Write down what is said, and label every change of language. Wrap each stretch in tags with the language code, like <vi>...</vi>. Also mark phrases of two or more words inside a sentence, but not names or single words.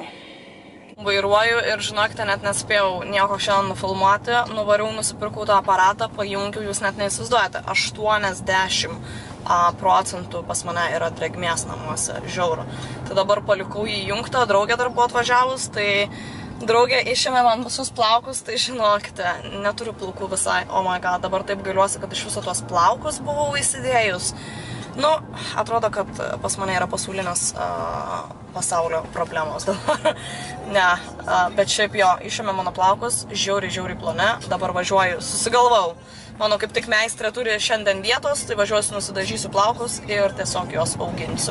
<lt>Vairuoju ir, žinokite, net nespėjau nieko šiandien nufilmuoti, nuvariau, nusipirkau tą aparatą, pajungiau, jūs net neįsivaizduojate, 80% pas mane yra drėgmės namuose, žiauru. Tai dabar palikau jį jungtą, draugė dar buvo atvažiavus, tai draugė išėmė man visus plaukus, tai žinokite, neturiu plaukų visai,</lt> <en>oh my god,</en> <lt>dabar taip gailiuosi, kad iš viso tuos plaukus buvau įsidėjus. Nu, atrodo, kad pas mane yra pasaulinės pasaulio problemos dabar. Ne, bet šiaip jo, išėmė mano plaukus, žiauriai plone, dabar važiuoju, susigalvau. Mano kaip tik meistrė turi šiandien vietos, tai važiuosiu, nusidažysiu plaukus ir tiesiog juos auginsiu.</lt>